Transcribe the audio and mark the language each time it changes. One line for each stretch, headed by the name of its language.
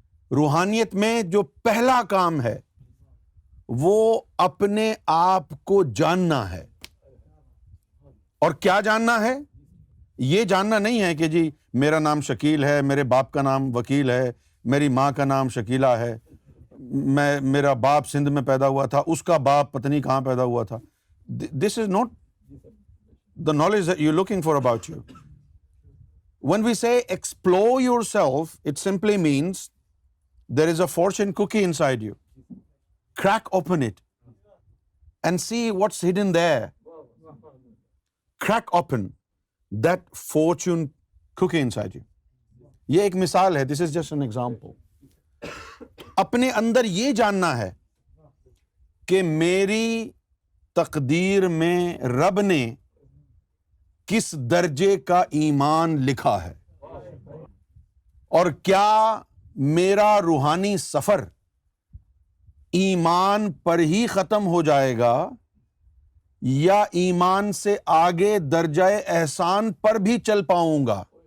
Urdu: روحانیت میں جو پہلا کام ہے وہ اپنے آپ کو جاننا ہے. اور کیا جاننا ہے؟ یہ جاننا نہیں ہے کہ جی میرا نام شکیل ہے, میرے باپ کا نام وکیل ہے, میری ماں کا نام شکیلہ ہے, میرا باپ سندھ میں پیدا ہوا تھا, اس کا باپ پتہ نہیں کہاں پیدا ہوا تھا.
English: This is not the knowledge that you're looking for about you. When we say explore yourself, it simply means there is a fortune cookie inside you. Crack open it and see what's hidden there. Crack open that fortune cookie inside you.
Urdu: یہ ایک مثال ہے.
English: This is just an example.
Urdu: اپنے اندر یہ جاننا ہے کہ میری تقدیر میں رب نے کس درجے کا ایمان لکھا ہے, اور کیا میرا روحانی سفر ایمان پر ہی ختم ہو جائے گا یا ایمان سے آگے درجہ احسان پر بھی چل پاؤں گا.